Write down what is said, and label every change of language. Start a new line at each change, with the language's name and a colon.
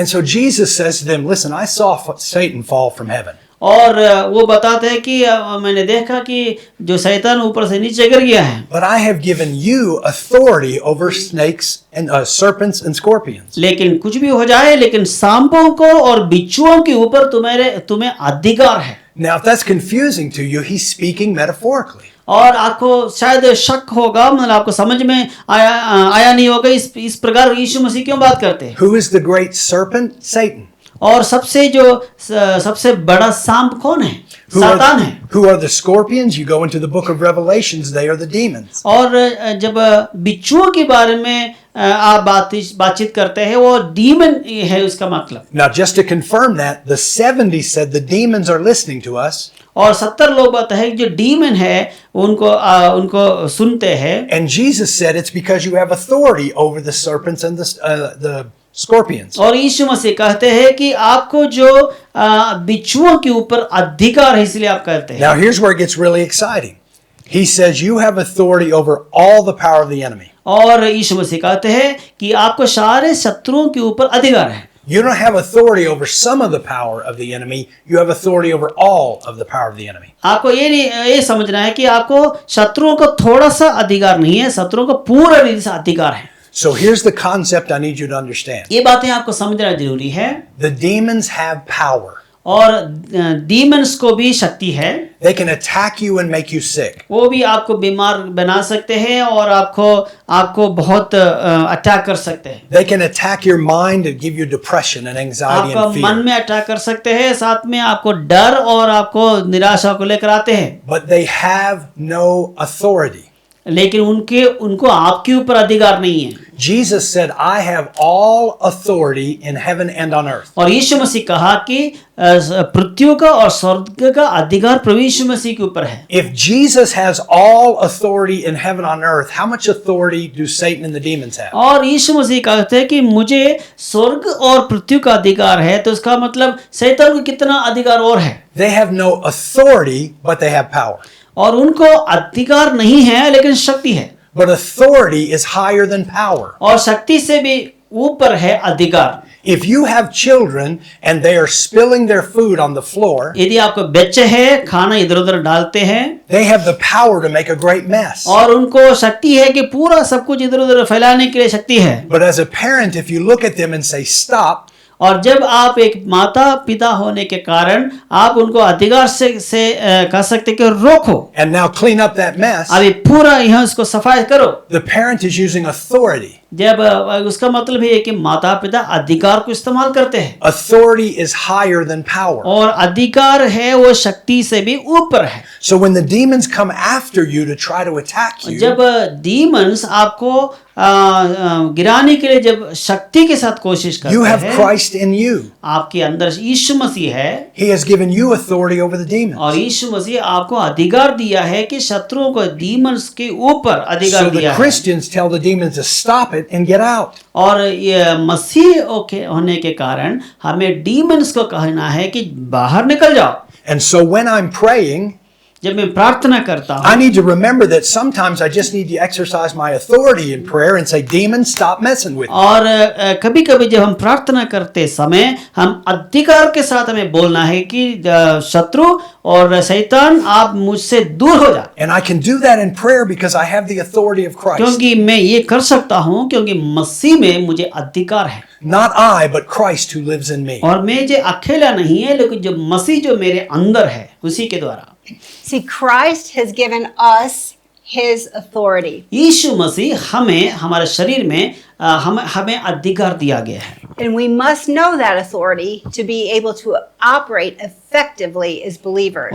English: And so Jesus says to them, listen, I saw Satan fall from heaven.
Hindi: और वो बताते हैं कि मैंने देखा कि जो शैतान ऊपर से नीचे गिर गया है,
English: But I have given you authority over snakes and serpents and scorpions.
Hindi: लेकिन कुछ भी हो जाए, लेकिन सांपों को और बिच्छुओं के ऊपर तुम्हें अधिकार है।
English: Now, if that's confusing to you, he's speaking metaphorically.
Hindi: और आपको शायद शक होगा, मतलब आपको समझ में आया नहीं होगा इस प्रकार यीशु मसीह क्यों बात करते हैं।
English: Who is the great serpent? Satan.
Hindi: और सबसे बड़ा सांप कौन है? सातान है।
English: Who are the scorpions? You go into the book of Revelations, they are the demons.
Hindi: और जब बिच्छुओं के बारे में आप बातचीत करते हैं, वो डीमन है उसका मतलब।
English: Now, just to confirm that, the 70 said the demons are listening to us.
Hindi: और 70 लोग बताते हैं जो डीमन है उनको सुनते हैं।
English: And Jesus said it's because you have authority over the serpents and the scorpions.
Hindi: और यीशु मसीह कहते हैं कि आपको जो बिच्छुओं के ऊपर अधिकार है, इसलिए आप कहते हैं।
English: Now, here's where it gets really exciting. He says you have authority over all the power of the enemy.
Hindi: और यीशु मसीह कहते हैं कि आपको सारे शत्रुओं के ऊपर अधिकार है।
English: You don't have authority over some of the power of the enemy. You have authority over all of the power of the enemy.
Hindi: आपको ये समझना है कि आपको शत्रुओं को थोड़ा सा अधिकार नहीं है, शत्रुओं को पूरा रीति से अधिकार है।
English: So here's the concept I need you to understand.
Hindi: ये बातें आपको समझना जरूरी है।
English: The demons have power.
Hindi: और डीमंस को भी शक्ति है।
English: They can attack you and make you sick.
Hindi: वो भी आपको बीमार बना सकते हैं और आपको बहुत अटैक कर सकते हैं।
English: They can attack your mind and give you depression and anxiety
Hindi: आपको
English: and
Hindi: मन
English: fear.
Hindi: में अटैक कर सकते हैं, साथ में आपको डर और आपको निराशा को लेकर आते हैं।
English: But they have no authority.
Hindi: लेकिन उनको आपके ऊपर अधिकार नहीं है।
English: Jesus said, I have all authority in heaven and on earth.
Hindi: और यीशु मसीह कहा कि पृथ्वी का और स्वर्ग का अधिकार प्रभु यीशु मसीह के ऊपर है।
English: If Jesus has all authority in heaven on earth, how much authority do Satan and the demons have?
Hindi: और यीशु मसीह कहते हैं कि मुझे स्वर्ग और पृथ्वी का अधिकार है, तो इसका मतलब शैतान को कितना अधिकार और है।
English: They have no authority, but they have power.
Hindi: और उनको अधिकार नहीं है लेकिन शक्ति है।
English: But authority is higher than power.
Hindi: और शक्ति से भी ऊपर है अधिकार।
English: If you have children and they are spilling their food on the floor,
Hindi: यदि आपको बच्चे हैं, खाना इधर उधर डालते हैं,
English: they have the power to make a great mess.
Hindi: और उनको शक्ति है कि पूरा सब कुछ इधर उधर फैलाने के लिए शक्ति है।
English: But as a parent, if you look at them and say, stop,
Hindi: और जब आप एक माता पिता होने के कारण आप उनको अधिकार से कह सकते कि रोको,
English: and now clean up that mess,
Hindi: अभी पूरा यहाँ उसको सफाई करो,
English: the parent is using authority.
Hindi: जब उसका मतलब है कि माता पिता अधिकार को इस्तेमाल करते हैं
English: Authority is higher than power.
Hindi: और अधिकार है वो शक्ति से भी ऊपर है।
English: So when the demons come after you to try to attack you,
Hindi: जब डीमंस आपको गिराने के लिए जब शक्ति के साथ कोशिश
English: you
Hindi: करते
English: have
Hindi: हैं,
English: Christ in you.
Hindi: आपके अंदर यीशु मसीह है
English: He has given you authority over the demons.
Hindi: और यीशु मसीह आपको अधिकार दिया है कि शत्रुओं को डीमंस के ऊपर अधिकार
English: So
Hindi: दिया
English: the
Hindi: है।
English: Christians tell the demons to stop it and get out.
Hindi: और ये मसीह होने के कारण हमें डीमंस को कहना है कि बाहर निकल जाओ।
English: And so when I'm praying,
Hindi: जब मैं प्रार्थना करता
English: I
Hindi: हूँ
English: need to remember that sometimes I just need to exercise my authority in prayer and say, demons, stop messing with me.
Hindi: और कभी कभी जब हम प्रार्थना करते समय हम अधिकार के साथ हमें बोलना है कि शत्रु और शैतान आप मुझसे दूर हो जा।
English: And I can do that in prayer because I have the authority of Christ.
Hindi: क्योंकि मैं ये कर सकता हूँ क्योंकि मसीह में मुझे अधिकार है
English: Not I, but Christ who lives in me.
Hindi: और मैं जो अकेला नहीं है लेकिन जो मसीह जो मेरे अंदर है उसी के द्वारा।
English: See, Christ has given us his authority.
Hindi: यीशु मसीह हमें हमारे शरीर में हमें अधिकार दिया गया है
English: And we must know that authority to be able to operate effectively as believers.